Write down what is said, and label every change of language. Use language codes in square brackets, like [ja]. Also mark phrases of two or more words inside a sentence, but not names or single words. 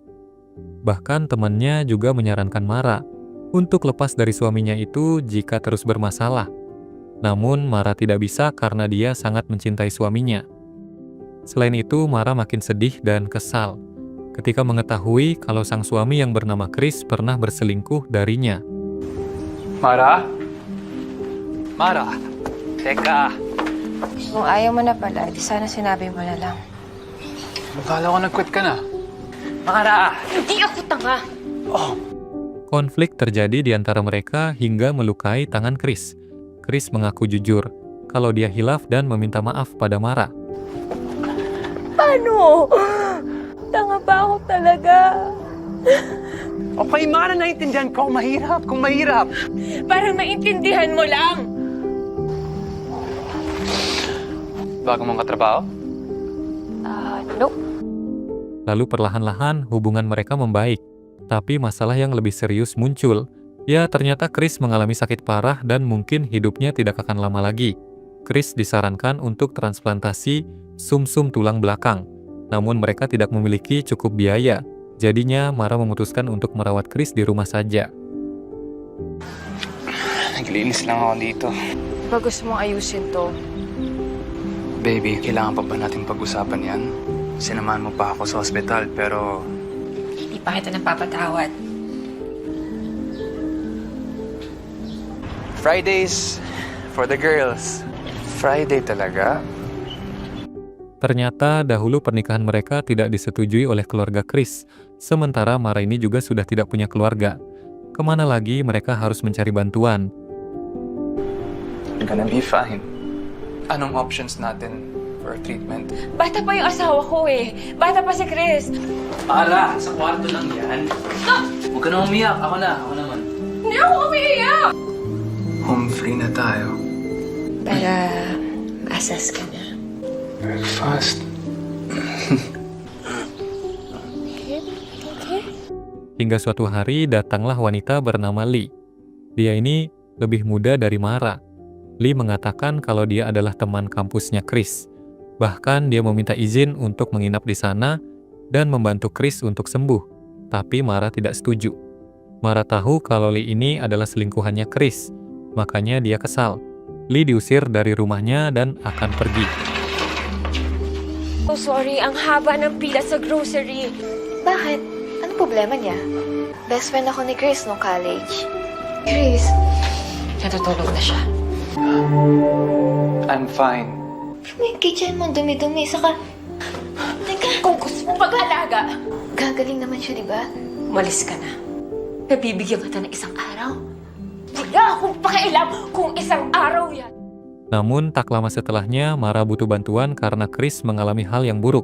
[id] Bahkan temannya juga menyarankan Mara untuk lepas dari suaminya itu jika terus bermasalah. Namun Mara tidak bisa karena dia sangat mencintai suaminya. Selain itu, Mara makin sedih dan kesal ketika mengetahui kalau sang suami yang bernama Chris pernah berselingkuh darinya. [tl] Mara? Mara? Teka. Kung ayaw mo na pala, di sana sinabi mo na lang. Akala ko nag-quit ka na. Mara! Hindi ako tanga! Oh, [id] Konflik terjadi di antara mereka hingga melukai tangan Chris. Chris mengaku jujur kalau dia hilaf dan meminta maaf pada Mara. [tl] Paano? Tanga ba ako talaga? okay, Mara, naiintindihan ko. Mahirap, kung mahirap. Parang maintindihan mo lang! Bago mong katrabaho? Nope. [id] Lalu perlahan-lahan hubungan mereka membaik. Tapi masalah yang lebih serius muncul. Ya, ternyata Chris mengalami sakit parah dan mungkin hidupnya tidak akan lama lagi. Chris disarankan untuk transplantasi sumsum tulang belakang. Namun mereka tidak memiliki cukup biaya. Jadinya Mara memutuskan untuk merawat Chris di rumah saja. [tl] Naglilinis lang ako dito. Ba gusto mong ayusin to? Baby, kailangan pa ba natin pag-usapan yan? Sinamahan mo pa ako sa ospital, pero Hindi pa kita napapatawad. [en] Fridays for the girls. [tl] Friday talaga? [id] Ternyata dahulu pernikahan mereka tidak disetujui oleh keluarga Chris. Sementara Mara ini juga sudah tidak punya keluarga. Kemana lagi mereka harus mencari bantuan? [en] I'm gonna be fine. [tl] Anong options natin [en] for treatment? [tl] Bata pa yung asawa ko eh. Bata pa si Chris. Mara, sa kwarto lang yan. Huwag ka na umiyak. Ako naman. Hindi ako umiiyak! [en] Home free [tl] na tayo. Para ma-assess ka na. [en] Very fast. Okay? [id] Hingga suatu hari datanglah wanita bernama Lee. Dia ini lebih muda dari Mara. Lee mengatakan kalau dia adalah teman kampusnya Chris. Bahkan dia meminta izin untuk menginap di sana dan membantu Chris untuk sembuh. Tapi Mara tidak setuju. Mara tahu kalau Lee ini adalah selingkuhannya Chris. Makanya dia kesal. Lee diusir dari rumahnya dan akan pergi. [en] Oh, sorry. [tl] Ang haba ng pila sa grocery. Bakit? Ano problema niya? [en] Best friend [tl] ako ni Chris nung college. Chris, Natutulog na siya. [en] I'm fine. [tl] may kitchen mo dumi-dumi. Saka, teka, Kung gusto mo mag-alaga, gagaling naman siya, di ba? umalis ka na. Nabibigyan kita ng isang araw. Wala akong pakialam kung isang araw yan. [id] Namun tak lama setelahnya Mara butuh bantuan karena Chris mengalami hal yang buruk.